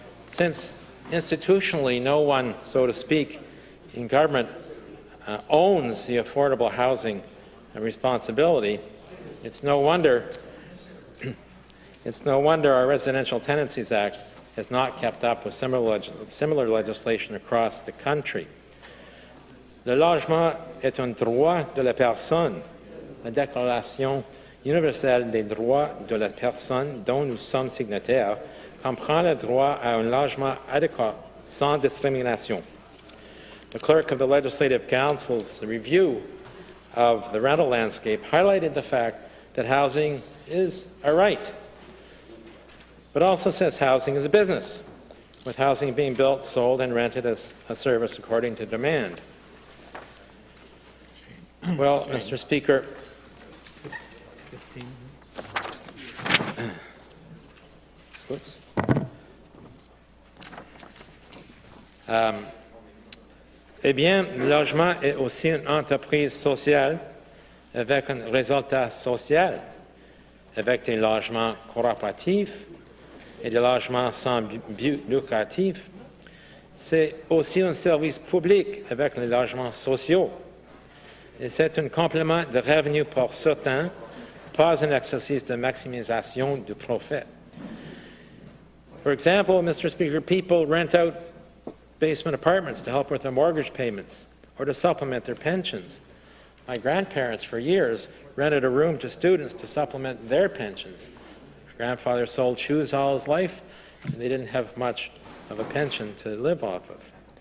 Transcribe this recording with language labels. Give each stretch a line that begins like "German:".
English: Since institutionally no one, so to speak, in government owns the affordable housing responsibility, it's no wonder our Residential Tenancies Act has not kept up with similar legislation across the country.
French: Le logement est un droit de la personne. La Déclaration universelle des droits de la personne dont nous sommes signataires comprend le droit à un logement adéquat sans discrimination.
English: The clerk of the Legislative Council's review of the rental landscape highlighted the fact that housing is a right, but also says housing is a business, with housing being built, sold, and rented as a service according to demand. Well, Mr. Speaker, oops.
French: Eh bien, le logement est aussi une entreprise sociale avec un résultat social, avec des logements coopératifs et des logements sans but lucratif. C'est aussi un service public avec les logements sociaux. Et c'est un complément de revenus pour certains, pas un exercice de maximisation du profit.
English: For example, Mr. Speaker, people rent out basement apartments to help with their mortgage payments or to supplement their pensions. My grandparents, for years, rented a room to students to supplement their pensions. My grandfather sold shoes all his life, and they didn't have much of a pension to live off of.